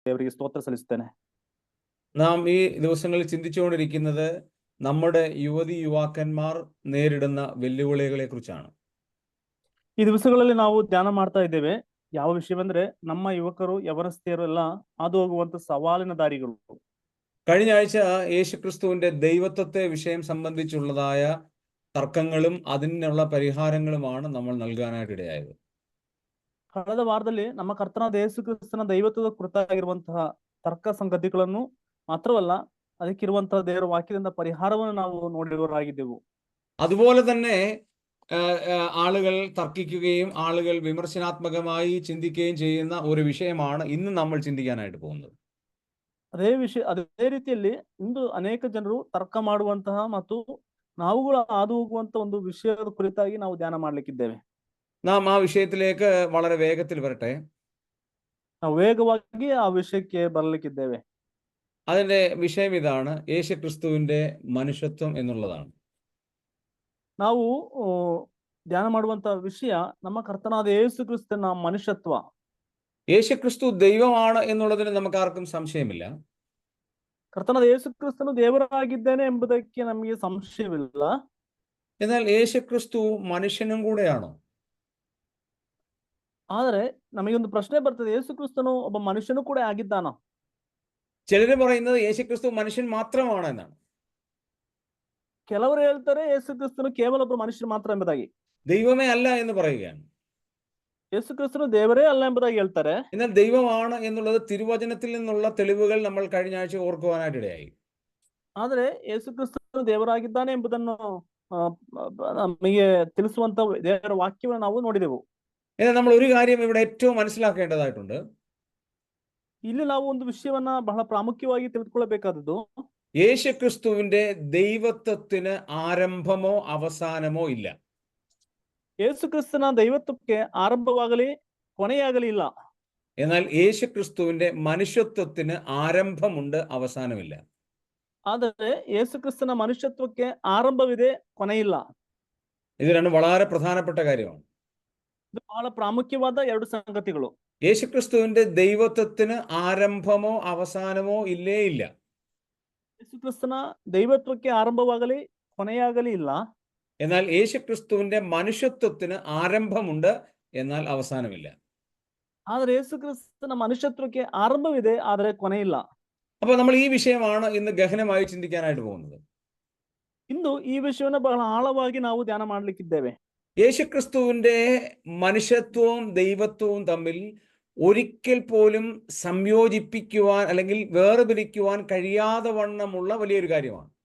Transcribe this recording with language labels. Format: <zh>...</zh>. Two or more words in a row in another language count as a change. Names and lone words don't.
<kn>ದೇವರಿಗೆ ಸ್ತೋತ್ರ ಸಲ್ಲಿಸುತ್ತೇನೆ.</kn> <ml>നാം ഈ ദിവസങ്ങളിൽ ചിന്തിച്ചുകൊണ്ടിരിക്കുന്നത് നമ്മുടെ യുവതി യുവാക്കന്മാർ നേരിടുന്ന വെല്ലുവിളികളെ കുറിച്ചാണ്.</ml> <kn>ಈ ದಿವಸಗಳಲ್ಲಿ ನಾವು ಧ್ಯಾನ ಮಾಡ್ತಾ ಇದ್ದೇವೆ. ಯಾವ ವಿಷಯವೆಂದ್ರೆ ನಮ್ಮ ಯುವಕರು ಯವನಸ್ಥೆಯರು ಎಲ್ಲ ಹಾದು ಹೋಗುವಂತ ಸವಾಲಿನ ದಾರಿಗಳು.</kn> <ml>കഴിഞ്ഞ ആഴ്ച യേശുക്രിസ്തുവിന്റെ ദൈവത്വത്തെ വിഷയം സംബന്ധിച്ചുള്ളതായ തർക്കങ്ങളും അതിനുള്ള പരിഹാരങ്ങളുമാണ് നമ്മൾ നൽകാനായിട്ട് ഇടയായത്.</ml> <kn>ಕಳೆದ ವಾರದಲ್ಲಿ ನಮ್ಮ ಕರ್ತನಾದ ಯೇಸು ಕ್ರಿಸ್ತನ ದೈವತ್ವದ ಕುರಿತಾಗಿರುವಂತಹ ತರ್ಕ ಸಂಗತಿಗಳನ್ನು ಮಾತ್ರವಲ್ಲ, ಅದಕ್ಕಿರುವಂತಹ ದೇವರ ವಾಕ್ಯದಿಂದ ಪರಿಹಾರವನ್ನು ನಾವು ನೋಡಿದವರಾಗಿದ್ದೆವು.</kn> <ml>അതുപോലെ തന്നെ ആളുകൾ തർക്കിക്കുകയും ആളുകൾ വിമർശനാത്മകമായി ചിന്തിക്കുകയും ചെയ്യുന്ന ഒരു വിഷയമാണ് ഇന്ന് നമ്മൾ ചിന്തിക്കാനായിട്ട് പോകുന്നത്.</ml> <kn>ಅದೇ ರೀತಿಯಲ್ಲಿ ಇಂದು ಅನೇಕ ಜನರು ತರ್ಕ ಮಾಡುವಂತಹ ಮತ್ತು ನಾವುಗಳು ಹಾದು ಹೋಗುವಂತ ಒಂದು ವಿಷಯದ ಕುರಿತಾಗಿ ನಾವು ಧ್ಯಾನ ಮಾಡ್ಲಿಕ್ಕಿದ್ದೇವೆ.</kn> <ml>നാം ആ വിഷയത്തിലേക്ക് വളരെ വേഗത്തിൽ വരട്ടെ.</ml> <kn>ನಾವು ವೇಗವಾಗಿ ಆ ವಿಷಯಕ್ಕೆ ಬರಲಿಕ್ಕಿದ್ದೇವೆ.</kn> <ml>അതിന്റെ വിഷയം ഇതാണ്: യേശുക്രിസ്തുവിന്റെ മനുഷ്യത്വം എന്നുള്ളതാണ്.</ml> <kn>ನಾವು ಧ್ಯಾನ ಮಾಡುವಂತ ವಿಷಯ ನಮ್ಮ ಕರ್ತನಾದ ಯೇಸು ಕ್ರಿಸ್ತನ ಮನುಷ್ಯತ್ವ.</kn> <ml>യേശുക്രിസ്തു ദൈവമാണ് എന്നുള്ളതിന് നമുക്ക് ആർക്കും സംശയമില്ല.</ml> <kn>ಕರ್ತನಾದ ಯೇಸು ಕ್ರಿಸ್ತನು ದೇವರಾಗಿದ್ದೇನೆ ಎಂಬುದಕ್ಕೆ ನಮಗೆ ಸಂಶಯವಿಲ್ಲ.</kn> <ml>എന്നാൽ യേശുക്രിസ്തു മനുഷ്യനും കൂടെയാണോ?</ml> <kn>ಆದರೆ ನಮಗೊಂದು ಪ್ರಶ್ನೆ ಬರ್ತದೆ, ಯೇಸು ಕ್ರಿಸ್ತನು ಒಬ್ಬ ಮನುಷ್ಯನು ಕೂಡ ಆಗಿದ್ದಾನ?</kn> <ml>ചിലര് പറയുന്നത് യേശുക്രിസ്തു മനുഷ്യൻ മാത്രമാണ് എന്നാണ്.</ml> <kn>ಕೆಲವರು ಹೇಳ್ತಾರೆ ಯೇಸು ಕ್ರಿಸ್ತನು ಕೇವಲ ಒಬ್ಬ ಮನುಷ್ಯನು ಮಾತ್ರ ಎಂಬುದಾಗಿ.</kn> <ml>ദൈവമേ അല്ല എന്ന് പറയുകയാണ്.</ml> <kn>ಯೇಸು ಕ್ರಿಸ್ತನು ದೇವರೇ ಅಲ್ಲ ಎಂಬುದಾಗಿ ಹೇಳ್ತಾರೆ.</kn> <ml>എന്നാൽ ദൈവമാണ് എന്നുള്ളത് തിരുവചനത്തിൽ നിന്നുള്ള തെളിവുകൾ നമ്മൾ കഴിഞ്ഞ ആഴ്ച ഓർക്കുവാനായിട്ടിടയായി.</ml> <kn>ಆದರೆ ಯೇಸು ಕ್ರಿಸ್ತನು ದೇವರಾಗಿದ್ದಾನೆ ಎಂಬುದನ್ನು ನಮಗೆ ತಿಳಿಸುವಂತ ದೇವರ ವಾಕ್ಯವನ್ನು ನಾವು ನೋಡಿದೆವು.</kn> <ml>എന്നാൽ നമ്മൾ ഒരു കാര്യം ഇവിടെ ഏറ്റവും മനസ്സിലാക്കേണ്ടതായിട്ടുണ്ട്.</ml> <kn>ಇಲ್ಲಿ ನಾವು ಒಂದು ವಿಷಯವನ್ನ ಬಹಳ ಪ್ರಾಮುಖ್ಯವಾಗಿ ತಿಳಿದುಕೊಳ್ಳಬೇಕಾದದ್ದು,</kn> <ml>യേശുക്രിസ്തുവിന്റെ ദൈവത്വത്തിന് ആരംഭമോ അവസാനമോ ഇല്ല.</ml> <kn>ಯೇಸು ಕ್ರಿಸ್ತನ ದೈವತ್ವಕ್ಕೆ ಆರಂಭವಾಗಲಿ ಕೊನೆಯಾಗಲಿ ಇಲ್ಲ.</kn> <ml>എന്നാൽ യേശുക്രിസ്തുവിന്റെ മനുഷ്യത്വത്തിന് ಆರಂಭമുണ്ട്, അവസാനമില്ല.</ml> <kn>ಆದರೆ ಯೇಸು ಕ್ರಿಸ್ತನ ಮನುಷ್ಯತ್ವಕ್ಕೆ ಆರಂಭವಿದೆ, ಕೊನೆಯಿಲ್ಲ.</kn> <ml>ഇത് രണ്ടും വളരെ പ്രധാനപ്പെട്ട കാര്യമാണ്.</ml> <kn>ಇದು ಬಹಳ ಪ್ರಾಮುಖ್ಯವಾದ ಎರಡು ಸಂಗತಿಗಳು.</kn> <ml>യേശുക്രിസ്തുവിന്റെ ദൈവത്വത്തിന് ആരംഭമോ അവസാനമോ ഇല്ലേ ഇല്ല.</ml> <kn>ಯೇಸು ಕ್ರಿಸ್ತನ ದೈವತ್ವಕ್ಕೆ ಆರಂಭವಾಗಲಿ ಕೊನೆಯಾಗಲಿ ಇಲ್ಲ.</kn> <ml>എന്നാൽ യേശുക്രിസ്തുവിന്റെ മനുഷ്യത്വത്തിന് ആരംഭമുണ്ട്, എന്നാൽ അവസാനമില്ല.</ml> <kn>ಆದರೆ ಯೇಸು ಕ್ರಿಸ್ತನ ಮನುಷ್ಯತ್ವಕ್ಕೆ ಆರಂಭವಿದೆ, ಆದರೆ ಕೊನೆಯಿಲ್ಲ.</kn> <ml>അപ്പോൾ നമ്മൾ ഈ വിഷയമാണ് ഇന്ന് ഗഹനമായി ചിന്തിക്കാനായിട്ട് പോകുന്നത്.</ml> <kn>ಇಂದು ಈ ವಿಷಯವನ್ನು ಬಹಳ ಆಳವಾಗಿ ನಾವು ಧ್ಯಾನ ಮಾಡ್ಲಿಕ್ಕಿದ್ದೇವೆ.</kn> <ml>യേശുക്രിസ്തുവിന്റെ മനുഷ്യത്വവും ദൈവത്വവും തമ്മിൽ ഒരിക്കൽ പോലും സംയോജിപ്പിക്കുവാൻ അല്ലെങ്കിൽ വേർതിരിക്കുവാൻ കഴിയാതെ വണ്ണമുള്ള വലിയൊരു കാര്യമാണ്.</ml>